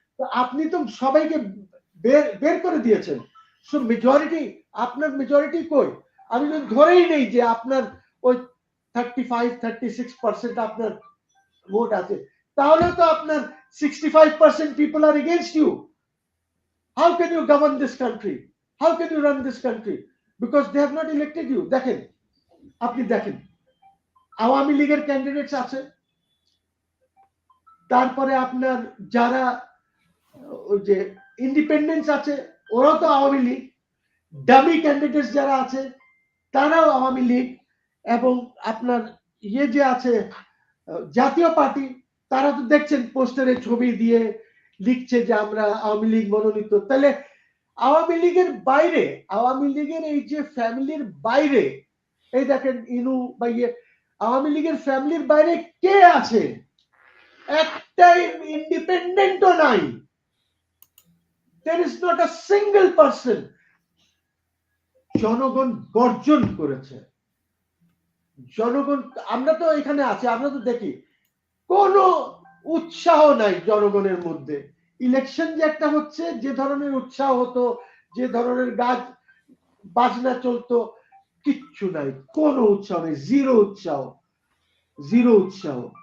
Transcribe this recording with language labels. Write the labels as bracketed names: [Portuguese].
[Bangla] তো আপনি তো সবাইকে বের করে দিয়েছেন। সো মেজরিটি, আপনার মেজরিটি কই? আমি যদি ধরেই নেই যে আপনার ওই 35-36% আপনার ভোট আছে, তাহলে তো আপনার 65% people [English] Are against you. How can you govern this country? How can you run this country? Because they have not elected you. [Bangla] দেখেন, আপনি দেখেন আওয়ামী লীগের ক্যান্ডিডেটস আছে, তারপরে আপনার যারা ওই যে ইন্ডিপেন্ডেন্স আছে, ওরাও তো আওয়ামী লীগ। ডামি ক্যান্ডিডেটস যারা আছে, তারাও আওয়ামী লীগ। এবং আপনার ইয়ে যে আছে জাতীয় পার্টি, তারা তো দেখছেন পোস্টারে ছবি দিয়ে লিখছে যে আমরা আওয়ামী লীগ মনোনীত। তাহলে আওয়ামী লীগের বাইরে, আওয়ামী লীগের এই যে ফ্যামিলির বাইরে, এই দেখেন ইনু বা ইয়ে, আওয়ামী লীগের ফ্যামিলির বাইরে কে আছে? একটা ইন্ডিপেন্ডেন্টও নাই। [English] there is not a single person। [Bangla] জনগণ বর্জন করেছে। জনগণ, আমরা তো এখানে আছি, আমরা তো দেখি কোনো উৎসাহ নাই জনগণের মধ্যে। ইলেকশন যে একটা হচ্ছে, যে ধরনের উৎসাহ হতো, যে ধরনের গাছ বাজনা চলতো, কিচ্ছু নাই, কোনো উৎসাহ নেই, জিরো উৎসাহ, জিরো উৎসাহ।